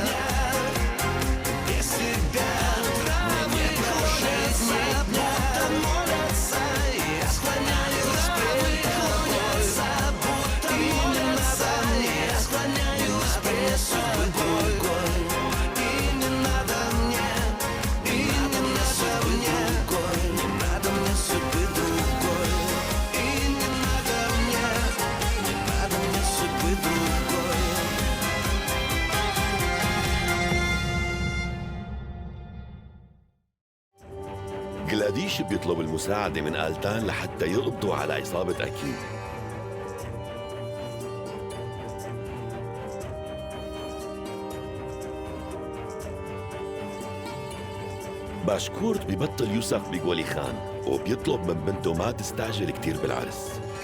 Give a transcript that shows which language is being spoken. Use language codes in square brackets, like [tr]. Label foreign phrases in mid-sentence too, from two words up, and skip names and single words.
[ru] Без тебя травы клонятся, будто молятся, я склоняюсь пред тобой, будто молятся, я склоняюсь пред тобой. И не надо мне, и не надо мне, не надо мне судьбы другой. И не надо мне судьбы другой. [ar] جلاديش بيطلب المساعدة من آلتان لحتى يقبضوا على عصابة أكيد. باشكورت ببطل يوثق بقولي خان وبيطلب من بنته ما تستعجل كتير بالعرس.